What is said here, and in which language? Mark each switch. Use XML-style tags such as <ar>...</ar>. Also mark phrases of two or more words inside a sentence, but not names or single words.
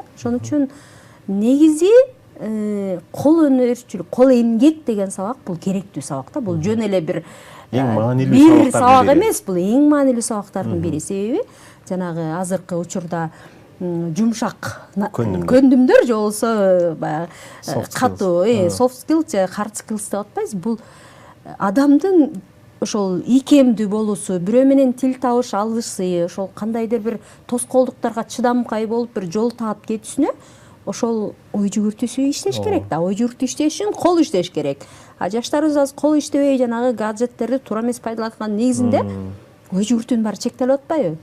<ky>Ошон үчүн негизи кол өнөрчүлүк, кол эмгек деген сабак бул керектүү сабак да. Бул жөн эле бир сабак эмес, бул эң маанилүү сабактардын бири. Себеби жанагы азыркы учурда жумшак көндүмдөр же болбосо баягы катуу</ky> <en>soft skills</en> <ky>же</ky> <en>hard skills</en> <ky>деп атпайбыз. Бул адамдын ошол ийкемдүү болуусу, бирөө менен тил табыш алышы, ошол кандайдыр бир тоскоолдуктарга чыдамкай болуп бир жол таап кетүүсүнө ошол ой жүгүртүүсү иштеш керек да. Ой жүгүртүү иштеш үчүн кол иштеш керек. Жаштарыбыз азыр кол иштебей жанагы гаджеттерди туура эмес пайдаланганын негизинде ой жүгүртүүнүн баары чектелип атпайбы?</ky>